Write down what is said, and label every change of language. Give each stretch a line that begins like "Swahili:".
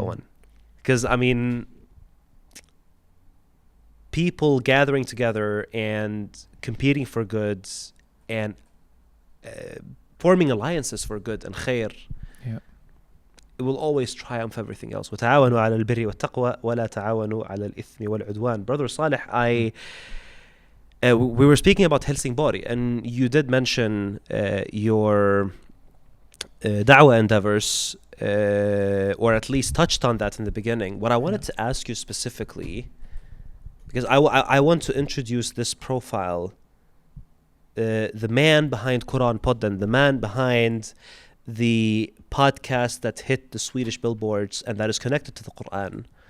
English: Mm. one. Because, I mean, people gathering together and competing for goods and forming alliances for good and khair, Yeah. it will always triumph everything else.
Arabic: وتعاونوا على البر والتقوى ولا تعاونوا على الإثم والعدوان.
English: Brother Salih, we were speaking about Helsingborg, and you did mention your da'wah endeavors, or at least touched on that in the beginning. What I wanted to ask you specifically, because I want to introduce this profile, the man behind Koranpodden, the man behind the podcast that hit the Swedish billboards and that is connected to the Quran.